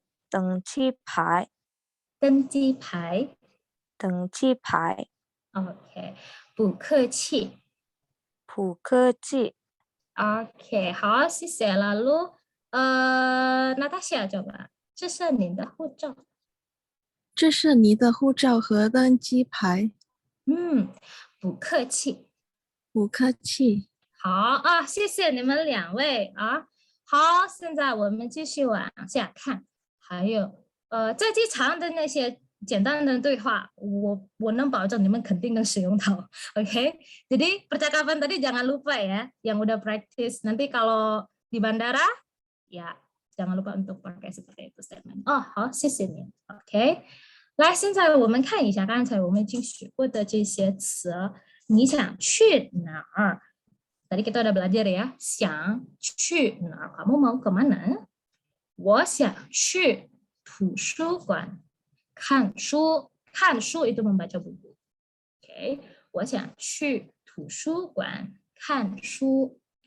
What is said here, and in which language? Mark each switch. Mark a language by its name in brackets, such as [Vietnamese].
[Chinese] 登记牌。登记牌。登记牌。 OK， 不客气。不客气。 OK， 好，谢谢。 [Indonesian] Lalu Natasha coba， [Chinese] 这是您的护照。这是您的护照和登记牌。不客气。不客气。好啊，谢谢你们两位啊。好，现在我们继续往下看。还有在机场的那些简单的对话，我能保证你们肯定能使用到. [Indonesian] Oke, jadi percakapan tadi jangan lupa ya, yang udah practice. Nanti kalau di bandara, ya jangan lupa untuk pakai seperti itu statement. [Chinese] 好，谢谢你。 OK， 来，现在我们看一下刚才我们已经学过的这些词。你想去哪儿？ [Indonesian] Tadi kita udah belajar ya, [Chinese] 想去哪儿? [Indonesian] Kamu mau kemana? [Chinese] 我想去图书馆看书，看书 itu [Indonesian] membaca buku. [Chinese] Oke, 我想去图书馆看书。